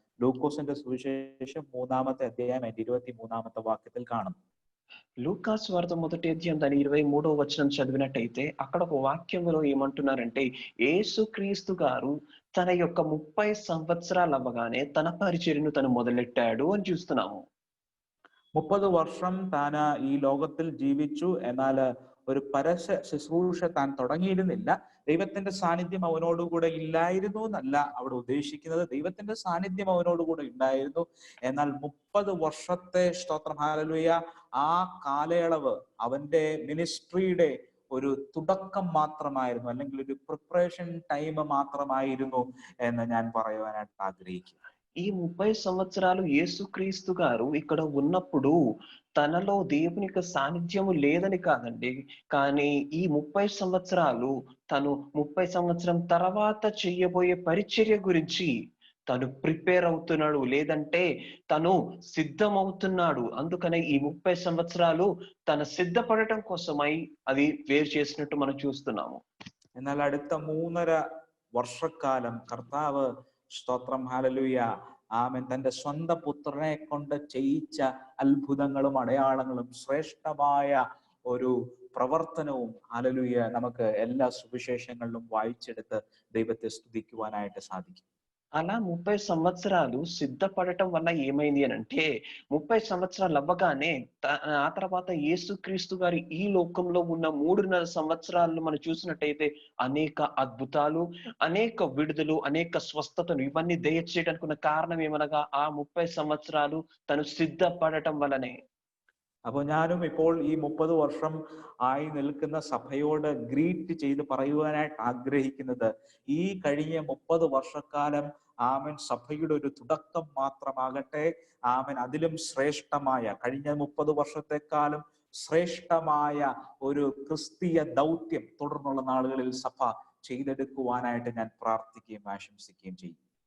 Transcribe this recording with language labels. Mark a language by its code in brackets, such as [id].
[ml] ലൂക്കോസിന്റെ സുവിശേഷം 3-ാമത്തെ അധ്യായം 23-ാമത്തെ വാക്യത്തിൽ കാണുന്നു. [te] లూకాసు వార్త మొదటి అధ్యాయం దాని 23వ వచనం చదివినట్టయితే అక్కడ ఒక వాక్యంలో ఏమంటున్నారంటే, యేసుక్రీస్తు గారు తన యొక్క 30 సంవత్సరాలు అవ్వగానే తన పరిచర్యను తను మొదలెట్టాడు అని చూస్తున్నాము. [ml] 30 വർഷം താൻ ഈ ലോകത്തിൽ ജീവിച്ചു. എന്നാൽ ഒരു പരസ്യ ശുശ്രൂഷ താൻ തുടങ്ങിയിരുന്നില്ല. ദൈവത്തിന്റെ സാന്നിധ്യം അവനോടുകൂടെ ഇല്ലായിരുന്നു എന്നല്ല അവിടെ ഉദ്ദേശിക്കുന്നത്. ദൈവത്തിന്റെ സാന്നിധ്യം അവനോടുകൂടെ ഉണ്ടായിരുന്നു. എന്നാൽ 30 വർഷത്തെ സ്തോത്രം ഹല്ലേലൂയ ആ കാലയളവ് അവന്റെ മിനിസ്ട്രിയുടെ ഒരു തുടക്കം മാത്രമായിരുന്നു, അല്ലെങ്കിൽ ഒരു പ്രിപ്പറേഷൻ ടൈം മാത്രമായിരുന്നു എന്ന് ഞാൻ പറയുവാനായിട്ട് ആഗ്രഹിക്കുന്നു. [te] ఈ 30 సంవత్సరాలు యేసుక్రీస్తు గారు ఇక్కడ ఉన్నప్పుడు తనలో దేవుని యొక్క సాన్నిధ్యము లేదని కాదండి, కానీ ఈ 30 సంవత్సరాలు తను 30 సంవత్సరం తర్వాత చెయ్యబోయే పరిచర్య గురించి తను ప్రిపేర్ అవుతున్నాడు, లేదంటే తను సిద్ధమవుతున్నాడు. అందుకనే ఈ 30 సంవత్సరాలు తన సిద్ధపడటం కోసమై అది వేరు చేసినట్టు మనం చూస్తున్నాము. [ml] എന്നാൽ അടുത്ത 3.5 വർഷക്കാലം കർത്താവ് സ്തോത്രം ഹല്ലേലൂയ ആമേൻ തന്റെ സ്വന്തം പുത്രനെ കൊണ്ട് ചെയ്യിച്ച അത്ഭുതങ്ങളും അടയാളങ്ങളും ശ്രേഷ്ഠമായ ഒരു പ്രവർത്തനവും ഹല്ലേലൂയ നമുക്ക് എല്ലാ സുവിശേഷങ്ങളിലും വായിച്ചെടുത്ത് ദൈവത്തെ സ്തുതിക്കുവാനായിട്ട് സാധിക്കും. [te] అలా 30 సంవత్సరాలు సిద్ధపడటం వల్ల ఏమైంది అని అంటే, 30 సంవత్సరాలు అవ్వగానే ఆ తర్వాత యేసుక్రీస్తు గారి ఈ లోకంలో ఉన్న 3.5 సంవత్సరాలు మనం చూసినట్టయితే అనేక అద్భుతాలు, అనేక విడుదలు, అనేక స్వస్థతలు ఇవన్నీ దయచేయడానికి ఉన్న కారణం ఏమనగా ఆ 30 సంవత్సరాలు తను సిద్ధపడటం వల్లనే. [ml] അപ്പോൾ ഞാനും ഇപ്പോൾ ഈ 30 വർഷം ആയി നിൽക്കുന്ന സഭയോട് ഗ്രീറ്റ് ചെയ്ത് പറയുവാനായിട്ട് ആഗ്രഹിക്കുന്നത്, ഈ കഴിഞ്ഞ 30 വർഷക്കാലം ആമൻ സഭയുടെ ഒരു തുടക്കം മാത്രമാകട്ടെ. ആമൻ അതിലും ശ്രേഷ്ഠമായ, കഴിഞ്ഞ 30 വർഷത്തെക്കാളും ശ്രേഷ്ഠമായ ഒരു ക്രിസ്തീയ ദൗത്യം തുടർന്നുള്ള നാളുകളിൽ സഭ ചെയ്തെടുക്കുവാനായിട്ട് ഞാൻ പ്രാർത്ഥിക്കുകയും ആശംസിക്കുകയും ചെയ്യും.